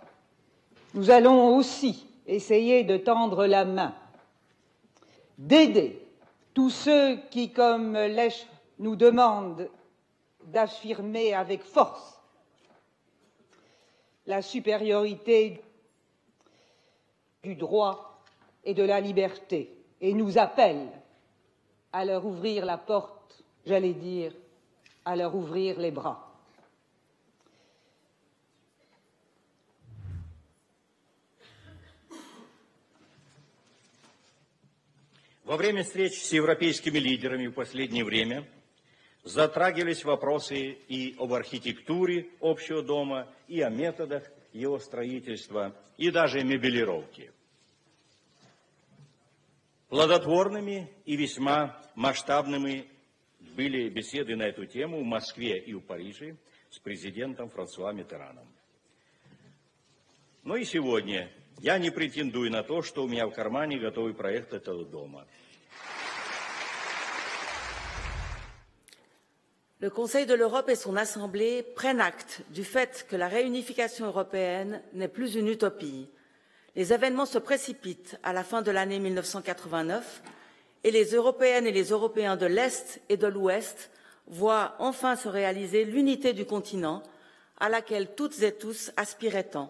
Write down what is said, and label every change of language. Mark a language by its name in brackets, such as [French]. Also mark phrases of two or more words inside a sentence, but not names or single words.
[French] Nous allons aussi essayer de tendre la main, d'aider tous ceux qui, comme Lech, nous demandent d'affirmer avec force la supériorité du droit et de la liberté, et nous appellent à leur ouvrir la porte, j'allais dire, à leur ouvrir les bras. [Russian] Во время встреч с европейскими лидерами в последнее время затрагивались вопросы и об архитектуре общего дома, и о методах его строительства, и даже мебелировки. Плодотворными и весьма масштабными были беседы на эту тему в Москве и в Париже с президентом Франсуа Миттераном. Но и сегодня я не претендую на то, что у меня в кармане готовый проект этого дома. [French] Le Conseil de l'Europe et son Assemblée prennent acte du fait que la réunification européenne n'est plus une utopie. Les événements se précipitent à la fin de l'année 1989 et les Européennes et les Européens de l'Est et de l'Ouest voient enfin se réaliser l'unité du continent à laquelle toutes et tous aspiraient tant.